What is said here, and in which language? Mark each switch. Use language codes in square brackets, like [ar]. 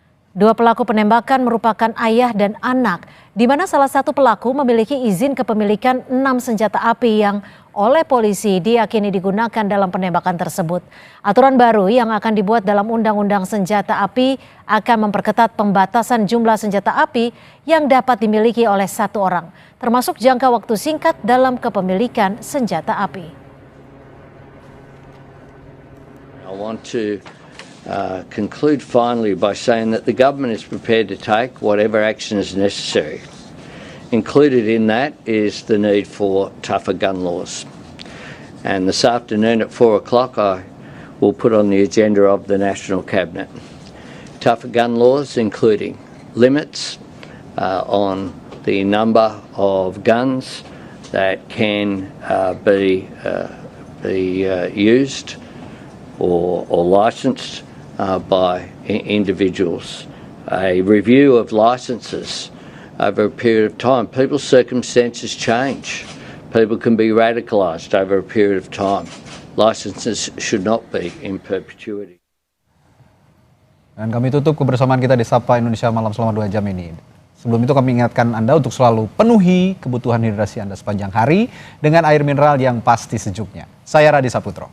[id] 2 pelaku penembakan merupakan ayah dan anak, di mana salah satu pelaku memiliki izin kepemilikan 6 senjata api yang oleh polisi diyakini digunakan dalam penembakan tersebut. Aturan baru yang akan dibuat dalam Undang-Undang Senjata Api akan memperketat pembatasan jumlah senjata api yang dapat dimiliki oleh 1 orang, termasuk jangka waktu singkat dalam kepemilikan senjata api. [en] I want to conclude finally by saying that the government is prepared to take whatever action is necessary. Included in that is the need for tougher gun laws. And this afternoon at 4 o'clock I will put on the agenda of the National Cabinet tougher gun laws, including limits on the number of guns that can be used or licensed by individuals, a review of licenses over a period of time. People's circumstances change. People can be radicalised over a period of time. Licenses should not be in perpetuity. [id] Dan kami tutup kebersamaan kita di Sapa Indonesia Malam selama 2 jam ini. Sebelum itu kami ingatkan Anda untuk selalu penuhi kebutuhan hidrasi Anda sepanjang hari dengan air mineral yang pasti sejuknya. Saya Radi Saputro.